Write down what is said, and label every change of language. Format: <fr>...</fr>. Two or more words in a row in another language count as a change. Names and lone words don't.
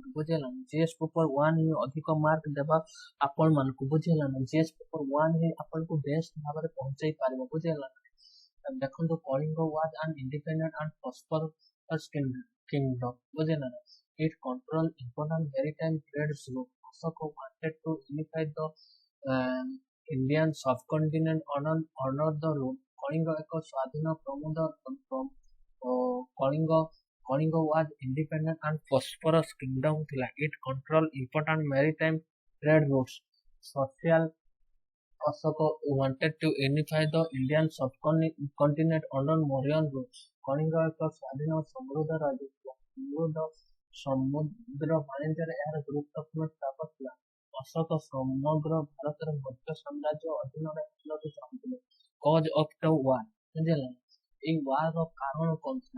<or>ବୁଝିଲା ନା,</or> <en>GS paper</en> <or>1 ହିଁ ଅଧିକ ମାର୍କ ଦେବା ଆପଣ ମାନଙ୍କୁ। ବୁଝିଲା ନା,</or> <en>GS paper</en> <or>1 ହିଁ ଆପଣଙ୍କୁ ବେଷ୍ଟ ଭାବରେ ପହଞ୍ଚେଇ ପାରିବ। ବୁଝିଲା ନା, ଦେଖନ୍ତୁ</or> <en>Kalinga was an independent and prosperous kingdom.</en> <or>ବୁଝିଲା ନା,</or> <en>It control important maritime trade route. Ashoka wanted to unify the Indian subcontinent under the route.</en> <or>କଳିଙ୍ଗ ଏକ ସ୍ୱାଧୀନ</or> <en>କଳିଙ୍ଗ was independent and prosperous kingdom ଥିଲା। It controlled important maritime trade routes. Social Ashoka wanted to unify the Indian subcontinent under Mauryan rule.</en> <or>କଳିଙ୍ଗ ଏକ ସ୍ୱାଧୀନ ଓ ସମୃଦ୍ଧ ରାଜ୍ୟ ଥିଲା। ସମୁଦ୍ର ବାଣିଜ୍ୟରେ ଏହାର ଗୁରୁତ୍ୱପୂର୍ଣ୍ଣ ସ୍ଥାନ ଥିଲା। ଅଶୋକ ସମଗ୍ର ଭାରତରେ ମୌର୍ଯ୍ୟ ସାମ୍ରାଜ୍ୟ ଅଧୀନରେ ଆସିବାକୁ ଚାହୁଁଥିଲେ।</or> <en>cause of the war.</en> <or>ବୁଝିଲେ, ଏହି ୱାର ର କାରଣ କଣ ଥିଲା?</or>